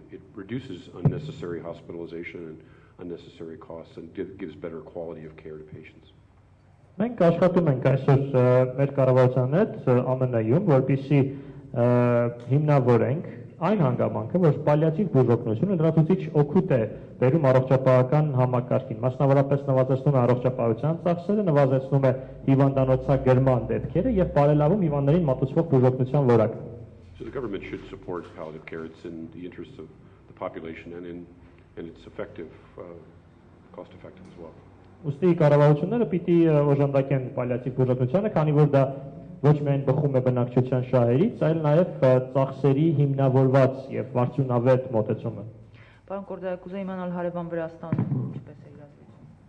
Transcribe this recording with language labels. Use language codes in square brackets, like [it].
[en] It reduces unnecessary hospitalization and unnecessary costs and gives better quality of care to patients. [hy] Մենք աշխատում ենք այսօր մեր կառավարության հետ ԱՄՆ-ում, որպեսզի հիմնավորենք այն հանգամանքը, որ պալիատիվ բուժօգնությունը լրացուցիչ օգուտ է բերում առողջապահական համակարգին, մասնավորապես նվազեցնում է առողջապահության ծախսերը, նվազեցնում է հիվանդանոցագրման դեպքերը եւ բարելավում հիվանդներին մատուցվող բուժօգնության որակը։ [en] So the government should support palliative care. It's in the interest of the population and it's effective, cost effective as well. [hy] Ուստի կառավարությունները պիտի օժանդակեն պալիատիվ բուժօգնությանը, քանի որ դա ոչ միայն բխում է բնակչության շահերից, այլ նաև ծախսերի հիմնավորված եւ վարձունավետ մոտեցումը։ Պարոն Կորդայ, կուզեի իմանալ հարևան Վրաստանում ինչպես է իրազեկությունը։